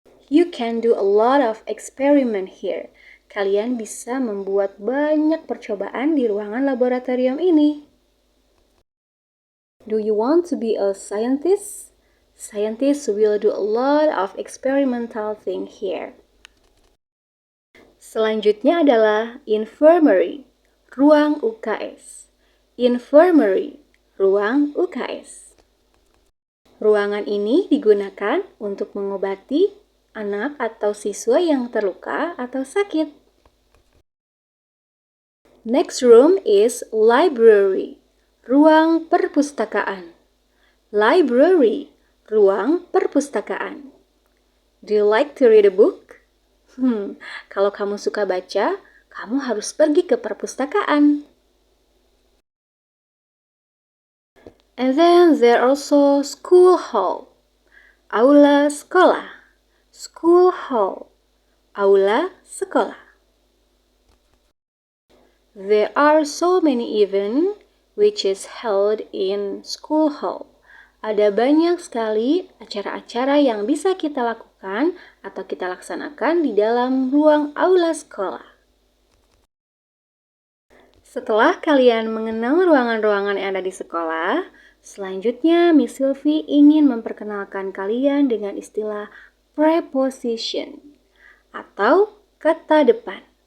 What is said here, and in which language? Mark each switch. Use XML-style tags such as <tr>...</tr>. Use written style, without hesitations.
<en>You can do a lot of experiment here.</en> <id>Kalian bisa membuat banyak percobaan di ruangan laboratorium ini.</id> <en>Do you want to be a scientist? Scientists will do a lot of experimental thing here.</en> <id>Selanjutnya adalah infirmary, ruang UKS. Infirmary, ruang UKS. Ruangan ini digunakan untuk mengobati anak atau siswa yang terluka atau sakit.</id> <en>Next room is library, ruang perpustakaan.</en> <id>Library, ruang perpustakaan.</id> <en>Do you like to read a book?</en> <id>Kalau kamu suka baca, kamu harus pergi ke perpustakaan.</id> <en>And then there also school hall, aula sekolah. School hall, aula sekolah. There are so many events which is held in school hall.</en> <id>Ada banyak sekali acara-acara yang bisa kita lakukan atau kita laksanakan di dalam ruang aula sekolah. Setelah kalian mengenal ruangan-ruangan yang ada di sekolah, selanjutnya Miss Sylvie ingin memperkenalkan kalian dengan istilah preposition atau kata depan.</id>